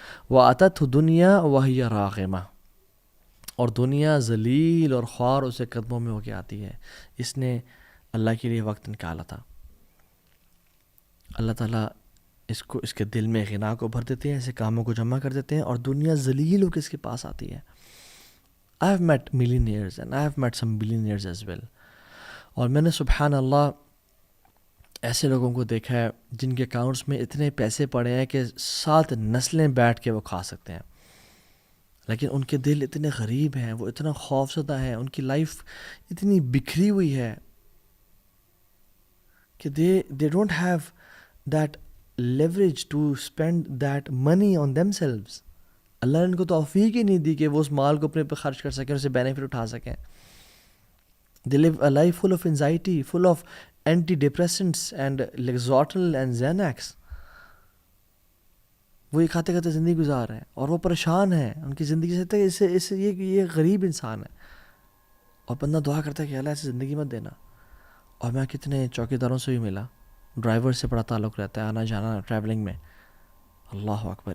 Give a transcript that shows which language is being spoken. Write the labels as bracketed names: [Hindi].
[Arabic] وَأَتَتْهُ دُنْيَا وَهِيَ رَاغِمَةٌ, [Urdu] اور دنیا ذلیل اور خوار اسے قدموں میں ہو کے آتی ہے. اس نے اللہ کے لیے وقت نکالا تھا. اللہ تعالیٰ اس کے دل میں غنا کو بھر دیتے ہیں, ایسے کاموں کو جمع کر دیتے ہیں, اور دنیا ذلیل ہو کے اس کے پاس آتی ہے. [English] I have met millionaires and I have met some billionaires as well. [Urdu] اور میں نے سبحان اللہ ایسے لوگوں کو دیکھا ہے جن کے اکاؤنٹس میں اتنے پیسے پڑے ہیں کہ 7 نسلیں بیٹھ کے وہ کھا سکتے ہیں, لیکن ان کے دل اتنے غریب ہیں, وہ اتنا خوف زدہ ہیں, ان کی لائف اتنی بکھری ہوئی ہے کہ [English] they don't have that leverage to spend that money on themselves. [Urdu] اللہ نے ان کو توفیق ہی نہیں دی کہ وہ اس مال کو اپنے پہ خرچ کر سکیں, اسے بینیفٹ اٹھا سکیں. [English] They live a life full of anxiety, full of antidepressants and Lexotil and Xanax. [Urdu] وہ یہ کھاتے کھاتے زندگی گزار رہے ہیں اور وہ پریشان ہیں. ان کی زندگی سے یہ غریب انسان ہے, اور بندہ دعا کرتا ہے کہ اللہ ایسے زندگی مت دینا. اور میں کتنے چوکیداروں سے بھی ملا, ڈرائیور سے بڑا تعلق رہتا ہے, آنا جانا ٹریولنگ میں. اللہ اکبر.